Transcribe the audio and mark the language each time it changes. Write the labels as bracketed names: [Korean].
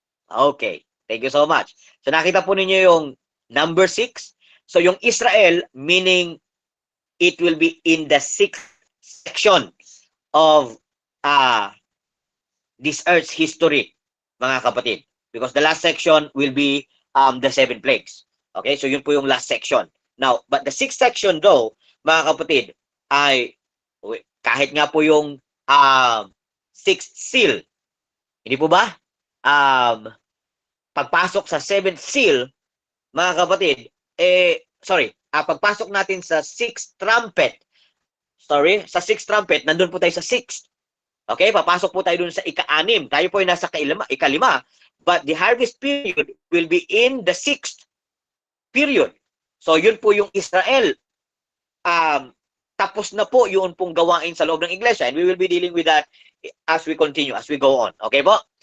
[English] Okay. Thank you so much. So [Filipino] nakita po ninyo yung [English] number 6. So yung Israel, meaning it will be in the 6th section of this earth's history, [Filipino] mga kapatid. [English] Because the last section will be the 7 plagues. Okay, so [Filipino] yun po yung [English] last section. Now, but the 6th section though, [Filipino] mga kapatid, ay kahit nga po yung 6th seal, hindi po ba? Pagpasok sa 7th seal, mga kapatid, pagpasok natin sa 6th trumpet, sa 6th trumpet, nandun po tayo sa 6th. Okay, papasok po tayo dun sa ika-6. Tayo po ay nasa ika-5. [English] But the harvest period will be in the 6th period. [Filipino] So yun po yung Israel. Tapos na po yun pong gawain sa loob ng iglesia. [English] And we will be dealing with that as we continue, as we go on. [Filipino] Okay po?